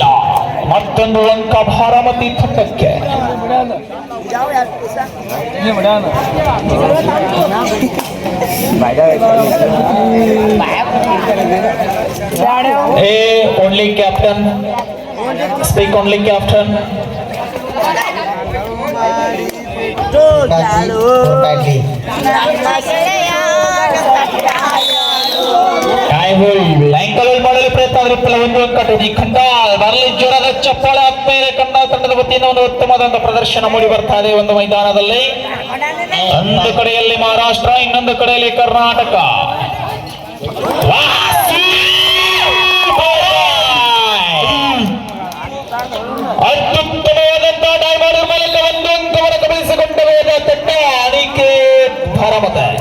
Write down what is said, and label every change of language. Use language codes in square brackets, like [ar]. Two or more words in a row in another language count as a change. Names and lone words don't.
[kn] ಮತ್ತೊಂದು ಅಂಕ ಭಾರಮತಿ ತಂಡಕ್ಕೆ. [en] only captain speak only captain [mr] काय होईल [kn] लँकल ಮಾಡಲು ಪ್ರಯತ್ನ ಆದರೆ ಒಂದು ಅಂಕ ಟೋನಿ ಕಂದಾಳ್ ಬರಲಿ ಜೋರಾದ ಚಪ್ಪಾಳೆ ಮೇಲೆ ಕಂದಾಳ್ ತಂಡದ ವತಿಯಿಂದ ಒಂದು ಉತ್ತಮವಾದ ಪ್ರದರ್ಶನ ಮೂಡಿ ಬರ್ತಾ ಇದೆ ಒಂದು ಮೈದಾನದಲ್ಲಿ. ಒಂದು ಕಡೆಯಲ್ಲಿ ಮಹಾರಾಷ್ಟ್ರ ಇನ್ನೊಂದು ಕಡೆಯಲ್ಲಿ ಕರ್ನಾಟಕ. ಅತ್ಯುತ್ತಮವಾದಂತಹ ಡೈಮಂಡ್ ಮೂಲಕ ಒಂದು ಅಂಕವನ್ನು ಗಮನಿಸಿಕೊಂಡು ಹೋದ ತಂಡ ಅನಿಕೇತ್ ಭಾರಮತಿ.